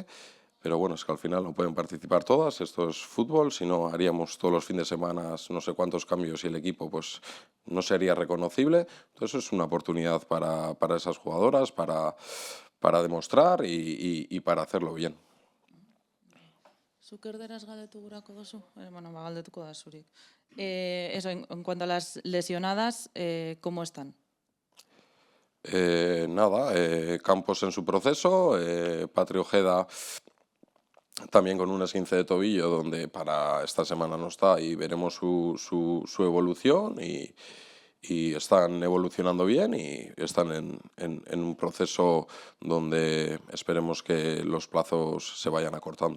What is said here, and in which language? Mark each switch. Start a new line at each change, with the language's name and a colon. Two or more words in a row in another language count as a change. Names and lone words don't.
Spanish: Pero bueno, es que al final no pueden participar todas, esto es fútbol, si no haríamos todos los fines de semana no sé cuántos cambios y el equipo pues no sería reconocible. Entonces es una oportunidad para esas jugadoras, para demostrar y para hacerlo bien.
Basque: Zuk erderaz galdetu gurako duzu? Bueno, galdetuko da zurik.
Spanish: Eso, en cuanto a las lesionadas, ¿cómo están? Campos en su proceso, Patri Ojeda también con un esguince de tobillo, donde para esta semana no está y veremos su evolución y están evolucionando bien y están en un proceso donde esperemos que los plazos se vayan acortando.